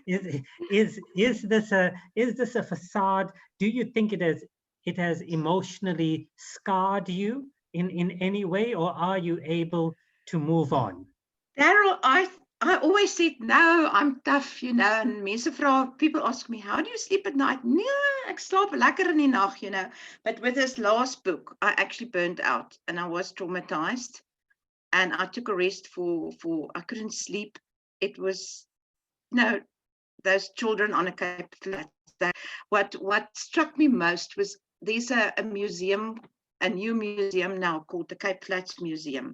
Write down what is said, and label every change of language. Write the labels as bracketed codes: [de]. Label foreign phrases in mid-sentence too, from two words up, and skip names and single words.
[en] Is this a facade? Do you think it has emotionally scarred you in any way, or are you able to move on? Daryl, I always said, no, I'm tough, you know, and [af] mense vra, [en] people ask me, how do you sleep at night? [af] Nee, ek slaap lekker in die nag, [en] you know. But with this last book, I actually burned out and I was traumatized and I took a rest for I couldn't sleep. It was, no, those children on a Cape Flats. What struck me most was there's a museum, a new museum now called the Cape Flats Museum.